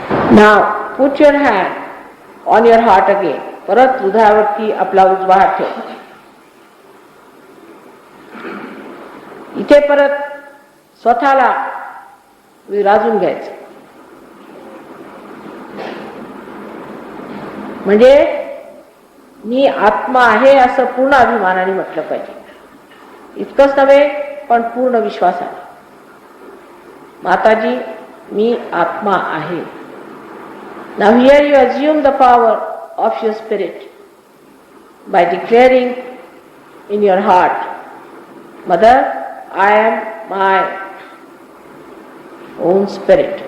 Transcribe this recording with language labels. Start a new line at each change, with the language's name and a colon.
English: Now put your hand on your heart again.
Marathi: परत हृदयावरती आपला उजवा हात ठेव. इथे परत स्वतःला विराजून घ्यायचं. म्हणजे मी आत्मा आहे असं पूर्ण अभिमानाने म्हटलं पाहिजे. इतकंच नव्हे पण पूर्ण विश्वासाने. माताजी मी आत्मा आहे.
English: Now here you assume the power of your spirit by declaring in your heart, Mother, I am my own spirit.